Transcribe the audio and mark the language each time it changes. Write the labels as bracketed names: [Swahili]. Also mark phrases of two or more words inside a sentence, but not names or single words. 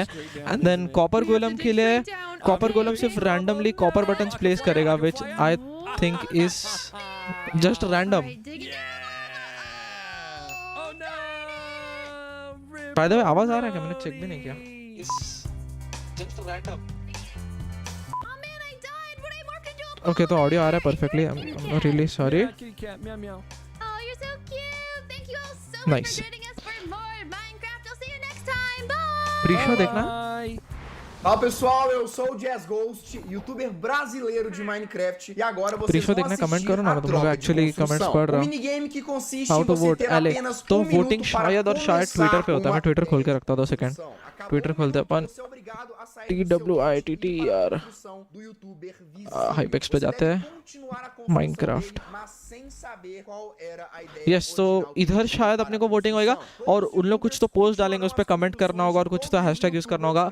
[English] and then copper golem [Hindi] के लिए, [English] copper golem सिर्फ randomly copper buttons place करेगा, which I think is just random. by the way, [Hindi] आवाज आ रहा है क्या? मैंने चेक भी नहीं किया। ओके, तो ऑडियो आ रहा है परफेक्टली। [English] I am really sorry. Nice. [Hindi] Pre-show देखना। [Portuguese] Fala pessoal, eu sou o Jazz Ghost, youtuber brasileiro de Minecraft, e agora vocês vão assistir a troca de construção. Um minigame que consiste em você ter apenas [Hindi] तो [Portuguese] minuto [Hindi] वोटिंग [Portuguese] para [Hindi] शायद और शायद ट्विटर पे होता है। मैं ट्विटर खोल के रखता हूँ, 2 सेकंड। ट्विटर खोलते अपन TWITTER हाइपेक्स पे जाते हैं माइनक्राफ्ट। यस, तो इधर शायद अपने को वोटिंग होएगा और उन लोग कुछ तो पोस्ट डालेंगे, उस पर कमेंट करना होगा और कुछ तो [English] hashtag use [Hindi] करना होगा।